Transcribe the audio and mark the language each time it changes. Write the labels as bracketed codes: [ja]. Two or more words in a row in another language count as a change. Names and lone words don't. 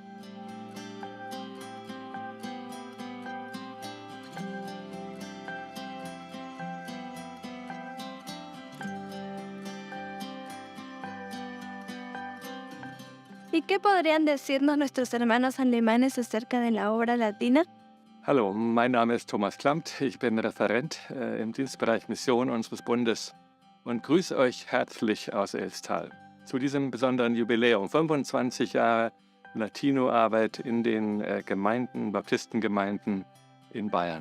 [es] ¿Y qué podrían decirnos nuestros hermanos alemanes acerca de la obra latina? [de] Hallo, mein Name ist Thomas Klammt. Ich bin Referent im Dienstbereich Mission unseres Bundes und grüße euch herzlich aus Elstal. Zu diesem besonderen Jubiläum, 25 Jahre Latino-Arbeit in den Gemeinden, Baptistengemeinden in Bayern.